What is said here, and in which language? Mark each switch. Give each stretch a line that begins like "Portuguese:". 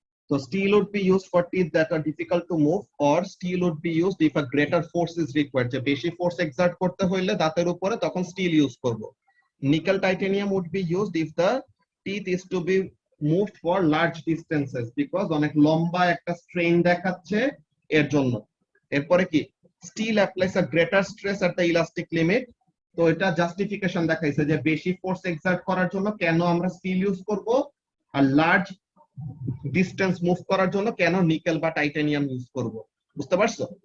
English: So steel would be used for teeth that are difficult to move, or steel would be used if a greater force is required.
Bangla: যে বেশি force excerpt করতে হইলে দাঁতের উপরে তখন still use করব।
English: Nickel titanium would be used if the teeth is to be moved for large distances, because
Bangla: অনেক লম্বা একটা স্ট্রেন দেখাচ্ছে এর জন্য। এরপরে কি,
English: Steel applies a greater stress at the elastic limit.
Bangla: তো এটা জাস্টিফিকেশন দেখাইছে যে বেশি ফোর্স এক্সার্ট করার জন্য কেন আমরা স্টিল ইউজ করব, আর লার্জ ডিস্টেন্স মুভ করার জন্য কেন নিকেল বা টাইটানিয়াম ইউজ করব। বুঝতে পারছো?